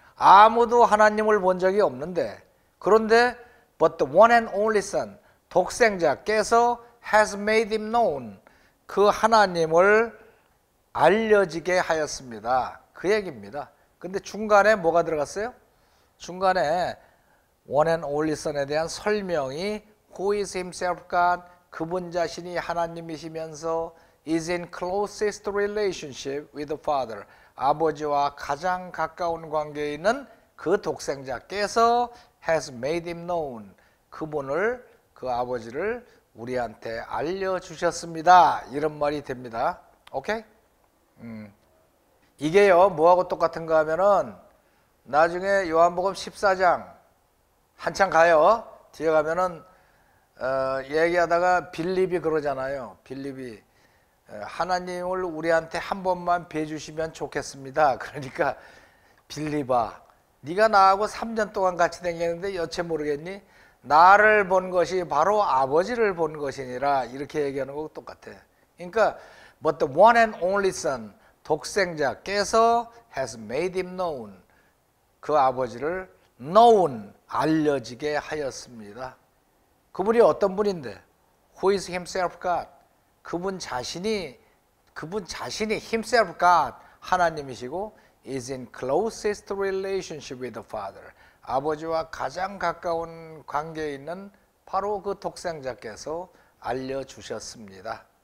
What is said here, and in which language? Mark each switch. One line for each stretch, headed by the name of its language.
Korean: 아무도 하나님을 본 적이 없는데 그런데
English: but the one and only Son,
Korean: 독생자께서
English: has made him known.
Korean: 그 하나님을 알려지게 하였습니다. 그 얘기입니다. 근데 중간에 뭐가 들어갔어요? 중간에
English: one and only Son에
Korean: 대한 설명이
English: who is himself God,
Korean: 그분 자신이 하나님이시면서
English: is in closest relationship with the Father.
Korean: 아버지와 가장 가까운 관계에 있는 그 독생자께서
English: has made him known.
Korean: 그분을 그 아버지를 우리한테 알려주셨습니다. 이런 말이 됩니다. 오케이? 이게요, 뭐하고 똑같은가 하면은 나중에 요한복음 14장 한참 가요. 뒤에 가면은 얘기하다가 빌립이 그러잖아요. 빌립이 하나님을 우리한테 한 번만 뵈주시면 좋겠습니다. 그러니까 빌립아, 네가 나하고 3년 동안 같이 다녔는데 여체 모르겠니? 나를 본 것이 바로 아버지를 본 것이니라. 이렇게 얘기하는 거하고 똑같아. 그러니까
English: but the one and only son,
Korean: 독생자께서
English: has made him known,
Korean: 그 아버지를
English: known,
Korean: 알려지게 하였습니다. 그분이 어떤 분인데?
English: Who is himself God?
Korean: 그분 자신이 himself God, 하나님이시고
English: is in closest relationship with the Father,
Korean: 아버지와 가장 가까운 관계에 있는 바로 그 독생자께서 알려주셨습니다.